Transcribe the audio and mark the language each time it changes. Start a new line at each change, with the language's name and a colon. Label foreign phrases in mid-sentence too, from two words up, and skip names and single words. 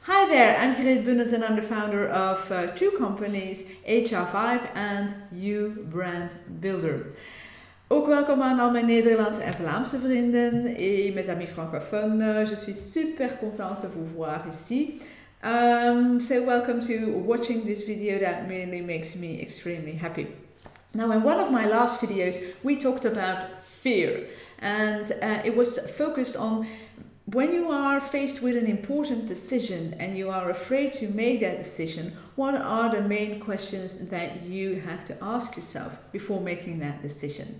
English: there, I'm Greet Bunnens and I'm the founder of two companies, HR5 and You Brand Builder.
Dutch: Ook welkom aan al mijn Nederlandse en Vlaamse vrienden
French: et mes amis francophones. Je suis super contente de vous voir ici.
English: So welcome to watching this video that really makes me extremely happy. Now, in one of my last videos, we talked about fear, and it was focused on when you are faced with an important decision and you are afraid to make that decision, what are the main questions that you have to ask yourself before making that decision?